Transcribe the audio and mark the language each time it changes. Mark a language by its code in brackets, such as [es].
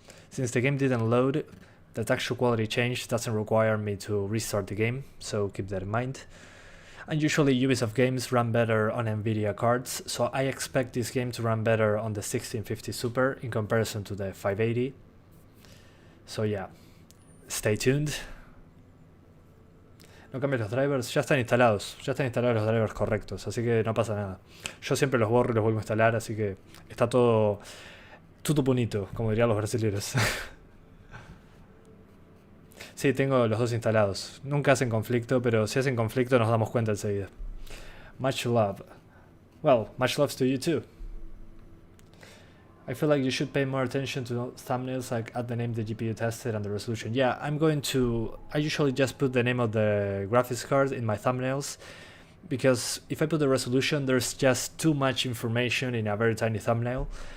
[en] Since the game didn't load, the texture quality change doesn't require me to restart the game, so keep that in mind. And usually Ubisoft games run better on NVIDIA cards, so I expect this game to run better on the 1650 Super in comparison to the 580. So yeah, stay tuned. [es] No cambies los drivers, ya están instalados los drivers correctos, así que no pasa nada. Yo siempre los borro y los vuelvo a instalar, así que está todo bonito, como dirían los brasileños. Sí, tengo los dos instalados. Nunca hacen conflicto, pero si hacen conflicto nos damos cuenta enseguida. [en] Much love. Well, much love to you too. I feel like you should pay more attention to thumbnails, like add the name the GPU tested and the resolution. Yeah, I usually just put the name of the graphics card in my thumbnails, because if I put the resolution, there's just too much information in a very tiny thumbnail.